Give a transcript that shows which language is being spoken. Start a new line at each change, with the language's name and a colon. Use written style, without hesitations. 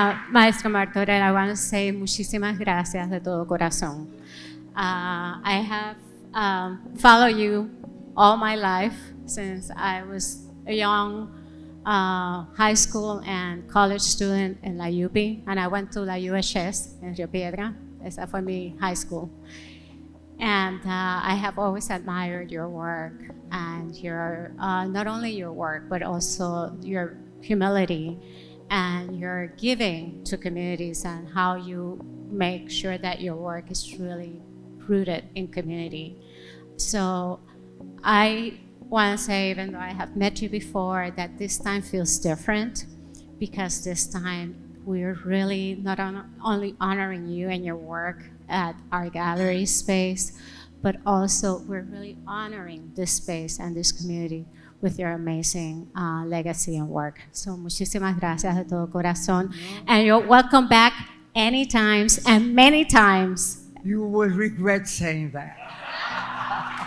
English: Maestro Martorell, I want to say
Spanish: muchísimas gracias de todo corazón.
English: I have followed you all my life since I was a young high school and college student in la UP, and I went to la UHS in Rio Piedra.
Spanish: Esa fue mi
English: high school. And I have always admired your work and your, not only your work, but also your humility and your giving to communities and how you make sure that your work is really rooted in community. So I want to say, even though I have met you before, that this time feels different because this time we're really not only honoring you and your work at our gallery space, but also we're really honoring this space and this community with your amazing legacy and work. So
Spanish: muchísimas gracias de todo corazón.
English: And you're welcome back anytime and many times. You will regret saying that.